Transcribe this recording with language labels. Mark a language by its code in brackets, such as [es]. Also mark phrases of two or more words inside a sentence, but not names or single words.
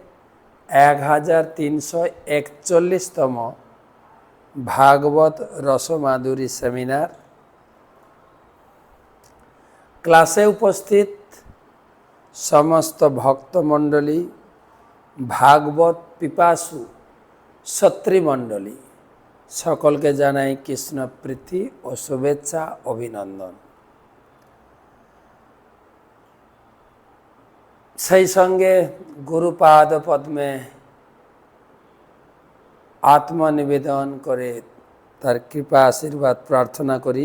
[bn] ১৩৪১তম ভাগবত রসমাধুরী সেমিনার ক্লাসে উপস্থিত সমস্ত ভক্তমণ্ডলী ভাগবত পিপাসু ছত্রীমণ্ডলী সকলকে জানাই কৃষ্ণ প্রীতি ও শুভেচ্ছা অভিনন্দন। সেই সঙ্গে গুরুপাদ পদ্মে আত্মনিবেদন করে তার কৃপা আশীর্বাদ প্রার্থনা করি।